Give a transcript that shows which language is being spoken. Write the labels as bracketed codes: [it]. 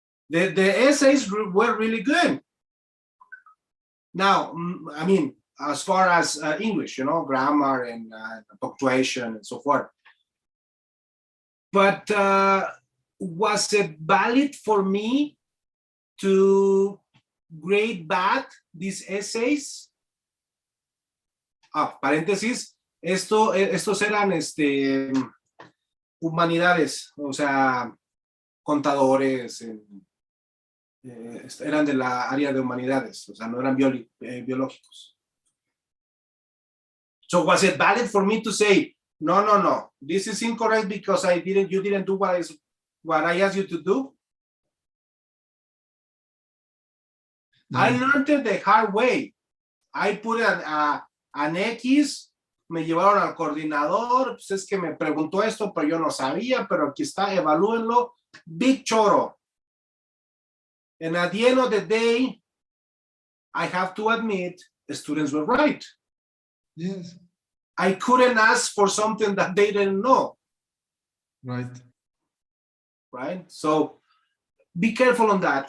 [en] The essays were really good. Now, I mean, as far as English, you know, grammar and punctuation and so forth. But was it valid for me to grade bad these essays? [es] Paréntesis, estos eran humanidades, o sea, contadores, eran de la área de humanidades, o sea, no eran biológicos. [en] So was it valid for me to say, no, this is incorrect because you didn't do what I asked you to do? No. I learned it the hard way. I put an X, [es] me llevaron al coordinador, pues es que me preguntó esto, pero yo no sabía, pero aquí está, evalúenlo, [en] big choro. And at the end of the day, I have to admit, the students were right. Yes. I couldn't ask for something that they didn't know. Right. Right? So be careful on that.